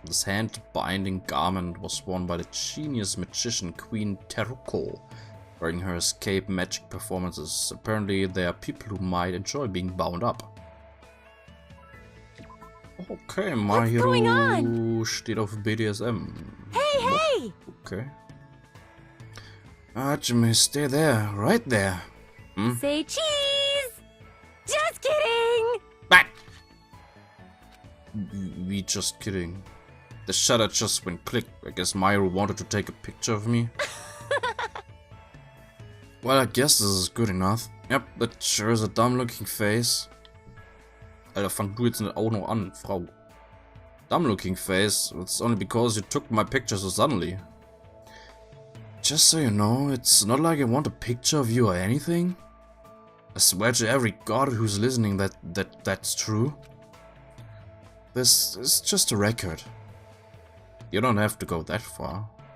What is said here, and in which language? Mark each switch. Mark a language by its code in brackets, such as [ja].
[en] This hand-binding garment was worn by the genius magician Queen Teruko during her escape magic performances. Apparently, there are people who might enjoy being bound up. Okay, my hero [de] steht auf BDSM. [en] Hey! Okay. Jimmy, stay there, right there. Hmm? Say cheese! Just kidding! Back! We just kidding. The shutter just went click. I guess Myro wanted to take a picture of me. Well, I guess this is good enough. Yep, that sure is a dumb looking face. [de] Alter, fang du jetzt nicht auch noch an, Frau. [en] Dumb looking face. It's only because you took my picture so suddenly. Just so you know, it's not like I want a picture of you or anything. I swear to every god who's listening that's true. This is just a record. You don't have to go that far.